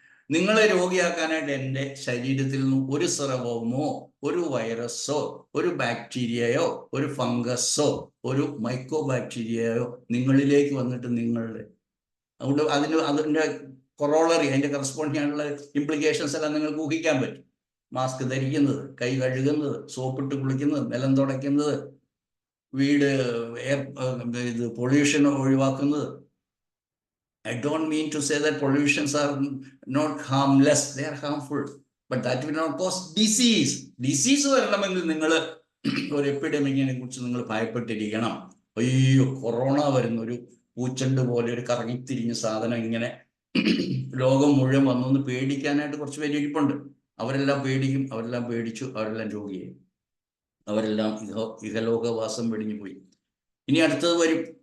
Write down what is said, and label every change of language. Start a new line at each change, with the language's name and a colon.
Malayalam: നിങ്ങളെ രോഗിയാക്കാനായിട്ട് എൻ്റെ ശരീരത്തിൽ നിന്നും ഒരു സ്രവമോ ഒരു വൈറസോ ഒരു ബാക്ടീരിയയോ ഒരു ഫംഗസോ ഒരു മൈക്രോ ബാക്ടീരിയയോ നിങ്ങളിലേക്ക് വന്നിട്ട് നിങ്ങളുടെ അതുകൊണ്ട് അതിൻ്റെ കൊറോളറി, അതിൻ്റെ കറസ്പോണ്ടിങ് ആയിട്ടുള്ള ഇംപ്ലിക്കേഷൻസ് എല്ലാം നിങ്ങൾക്ക് ഊഹിക്കാൻ പറ്റും. മാസ്ക് ധരിക്കുന്നത്, കൈ കഴുകുന്നത്, സോപ്പിട്ട് കുളിക്കുന്നത്, നിലം തുടയ്ക്കുന്നത്, വീട് ഇത് പൊല്യൂഷൻ ഒഴിവാക്കുന്നത്.
English: I don't mean to say that pollutions are not harmless, they are harmful, but that will not cause disease.
Malayalam: Disease വരണമെങ്കിൽ നിങ്ങൾ ഒരു എപ്പിഡമിക്കിനെ കുറിച്ച് നിങ്ങൾ ഭയപ്പെട്ടിരിക്കണം. അയ്യോ കൊറോണ വരുന്ന ഒരു പൂച്ചണ്ട് പോലെ ഒരു കറങ്ങിത്തിരിഞ്ഞ സാധനം ഇങ്ങനെ ലോകം മുഴുവൻ വന്നു പേടിക്കാനായിട്ട് കുറച്ച് പേര് ഇരിപ്പുണ്ട്. അവരെല്ലാം പേടിക്കും, അവരെല്ലാം പേടിച്ചു, അവരെല്ലാം രോഗിയായി, അവരെല്ലാം ഇഹലോകവാസം വെടിഞ്ഞു പോയി. ഇനി അടുത്തത് വരും.